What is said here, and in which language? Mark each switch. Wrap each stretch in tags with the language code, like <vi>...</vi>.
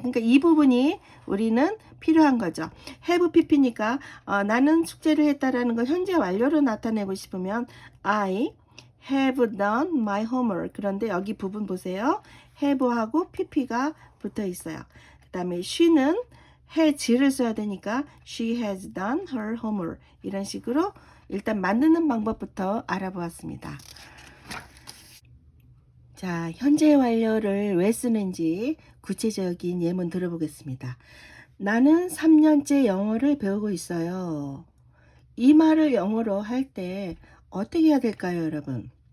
<ko>그러니까 이 부분이 우리는 필요한 거죠. have pp니까 나는 숙제를 했다라는 걸 현재 완료로 나타내고 싶으면</ko> <en>I have done my homework.</en> <ko>그런데 여기 부분 보세요. have하고 pp가 붙어 있어요. 그 다음에 she는 has를 써야 되니까</ko> <en>she has done her homework.</en> <ko>이런 식으로 일단 만드는 방법부터 알아보았습니다. 자, 현재 완료를 왜 쓰는지 구체적인 예문 들어보겠습니다. 나는 3년째 영어를 배우고 있어요. 이 말을 영어로 할 때 어떻게 해야 될까요, 여러분?</ko>